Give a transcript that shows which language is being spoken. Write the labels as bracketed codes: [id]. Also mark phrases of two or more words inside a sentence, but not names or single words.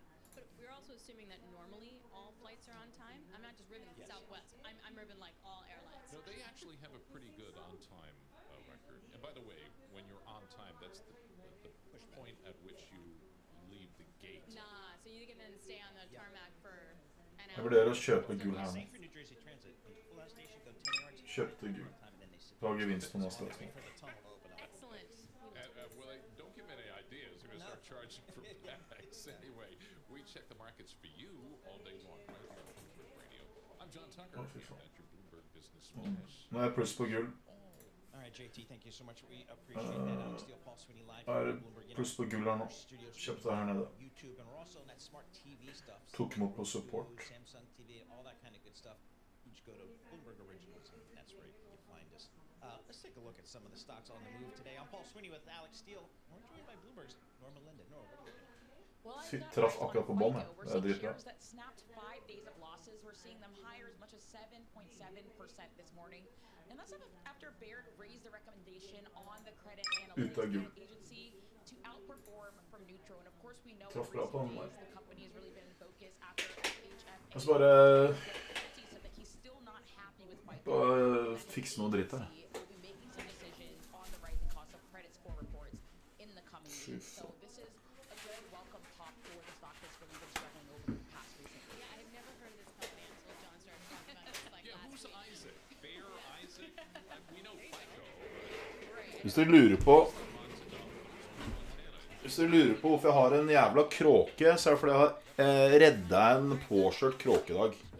[en] But we're also assuming that normally all flights are on time. I'm not just ribbing Southwest. I'm ribbing like all airlines. No, they actually have a pretty good on-time record. And by the way, when you're on time, that's the point at which you leave the gate. Nah, so you can then stay on the tarmac for [no] Jeg vurderer å kjøpe gull her nå. Kjøpte gull. Ta gevinst på neste løsning. [en] Don't give me any ideas. They're going to start charging for bags. Anyway, we check the markets for you all day long. Right here on Bloomberg Radio. I'm John Tucker. At your Bloomberg Business Flash. [no] Nå er jeg pluss på gull. [en] JT, thank you so much. We appreciate that. Alex Steele, Paul Sweeney live [no] Er pluss på gull her nå. Kjøpte her nede. [en] YouTube, and we're also on that smart TV stuff. [no] Tok imot på support. [en] Samsung TV, all that kind of good stuff. You just go to Bloomberg Originals, and that's where you find us. Let's take a look at some of the stocks on the move today. I'm Paul Sweeney with Alex Steele. We're joined by Bloomberg's Norma Linden. Norma, what are you doing? [no] Traff akkurat på båndet. Det er dritbra. [en] We're seeing them higher as much as 7.7% this morning. And that's after Baird raised the recommendation on the credit analytics agency to outperform from neutral. And of course we know the company has really been in focus after FHFA. [no] Jeg skal bare fikse noe dritt her. Fy faen. Hvis dere lurer på hvorfor jeg har en jævla kråke, så er det fordi jeg har reddet en påkjørt kråkedag.